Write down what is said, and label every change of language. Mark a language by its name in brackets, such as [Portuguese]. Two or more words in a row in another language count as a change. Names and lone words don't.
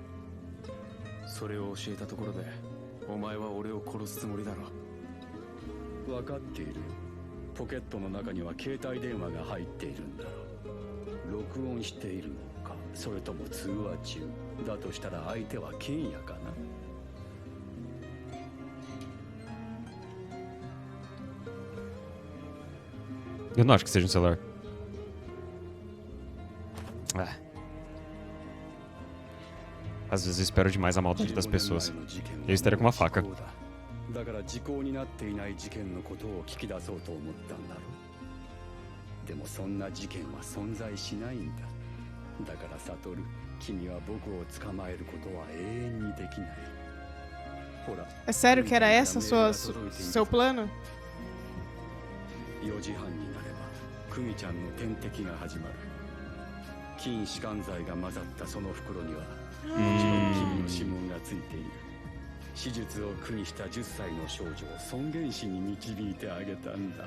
[Japanese] それを教えたところでお前は俺を殺すつもりだろ分かっているよ。ポケットの中には携帯電話が入っているんだろう。録音しているのか、それとも通話中だとしたら相手は剣也かな。 [Portuguese] Eu não acho que seja um celular. Ah. Às vezes eu espero demais a maldade das pessoas. Eu estaria com uma faca. [Japanese] だから時効になっていない事件のことを聞き出そうと思ったんだろう。でもそんな事件は存在しないんだ。だからサトル、君は僕を捕まえることは永遠にできない。ほら。 [Portuguese] É sério que era essa seu plano? [Japanese] 4時半になればクミちゃんの点滴が始まる。筋弛緩剤が混ざったその袋にはもちろん君の指紋がついている。手術を苦にした10歳の少女を尊厳死に導いてあげたんだ。